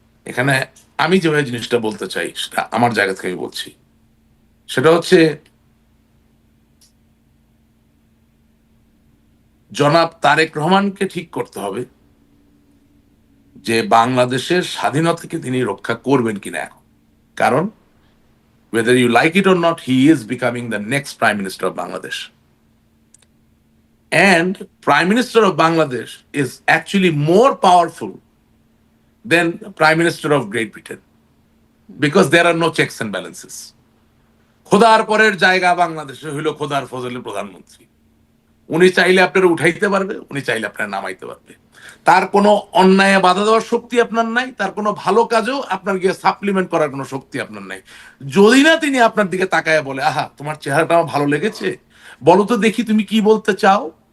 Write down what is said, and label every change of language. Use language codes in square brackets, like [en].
[bn] এখানে আমি যেভাবে জিনিসটা বলতে চাই, সেটা আমার জায়গা থেকে আমি বলছি। সেটা হচ্ছে, জনাব তারেক রহমানকে ঠিক করতে হবে যে বাংলাদেশের স্বাধীনতাকে তিনি রক্ষা করবেন কিনা এখন। [en] কারণ whether you like it or not, he is becoming the next Prime Minister of Bangladesh. And Prime Minister of Bangladesh is actually more powerful than Prime Minister of Great Britain, because there are no checks and balances. [bn] খোদার পরের জায়গা বাংলাদেশে হইল খোদার ফজলে প্রধানমন্ত্রী। উনি চাইলে আপনারা উঠাইতে পারবে, উনি চাইলে আপনারা নামাইতে পারবে। তার কোনো অন্যায় বাধা দেওয়ার শক্তি আপনার নাই, তার কোনো ভালো কাজও আপনার গিয়ে সাপ্লিমেন্ট করার কোনো শক্তি আপনার নাই। যদি না তিনি আপনার দিকে তাকায় বলে, আহা তোমার চেহারাটা আমার ভালো লেগেছে, বলো তো দেখি তুমি কি বলতে চাও।